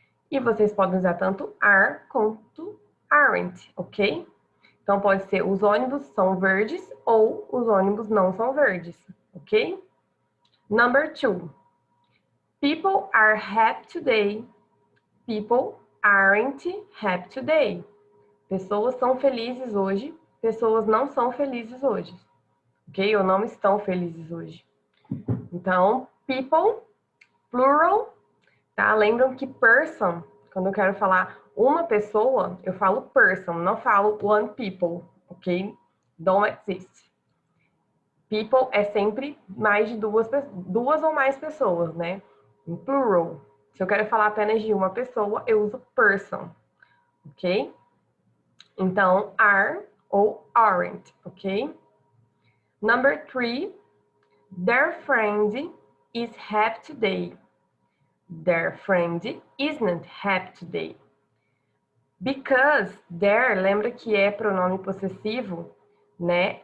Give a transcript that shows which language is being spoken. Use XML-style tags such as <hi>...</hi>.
<pt>E vocês podem usar tanto are quanto aren't, ok? Então, pode ser os ônibus são verdes ou os ônibus não são verdes, ok?</pt> <en>Number 2. People are happy today. People aren't happy today.</en> <pt>Pessoas são felizes hoje, pessoas não são felizes hoje, ok? Ou não estão felizes hoje. Então, people, plural, tá? Lembram que person, quando eu quero falar uma pessoa, eu falo person, não falo one people, ok?</pt> <en>Don't exist.</en> <pt>People é sempre mais de duas ou mais pessoas, né? Em plural. Se eu quero falar apenas de uma pessoa, eu uso person, ok? Então, are ou aren't, ok?</pt> <en>Number 3, their friend is happy today. Their friend isn't happy today. Because their,</en> <pt>lembra que é pronome possessivo, né?</pt>